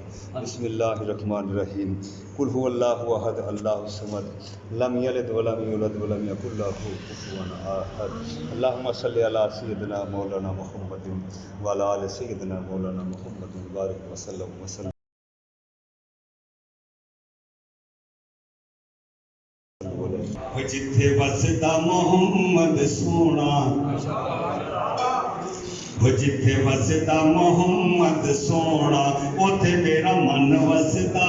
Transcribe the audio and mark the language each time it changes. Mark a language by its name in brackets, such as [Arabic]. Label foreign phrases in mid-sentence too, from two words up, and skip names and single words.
[Arabic] بسم الله الرحمن الرحيم. قل هو الله أحد الله الصمد لم يلد ولم يولد ولم يكن له كفوا أحد. اللهم صل على سيدنا مولانا محمد وعلى آل سيدنا مولانا محمد بارك وسلم وسلم. [Punjabi] جتھے وسدا محمد سونا، جتھے وسدا محمد سونا اوتھے میرا من وسدا.